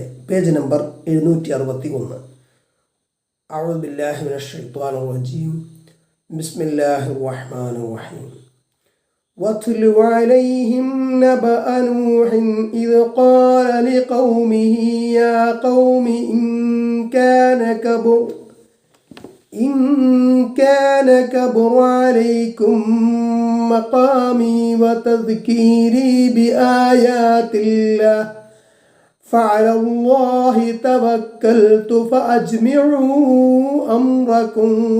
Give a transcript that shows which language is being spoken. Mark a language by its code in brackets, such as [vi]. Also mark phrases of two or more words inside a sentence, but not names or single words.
[en] page number [ar] 761. أعوذ بالله من الشيطان الرجيم. بسم الله الرحمن الرحيم. واتل عليهم نبأ نوح إذ قال لقومه يا قوم إن كان كبر عليكم مقامي وتذكيري بآيات الله فعلى الله توكلت فأجمعوا أمركم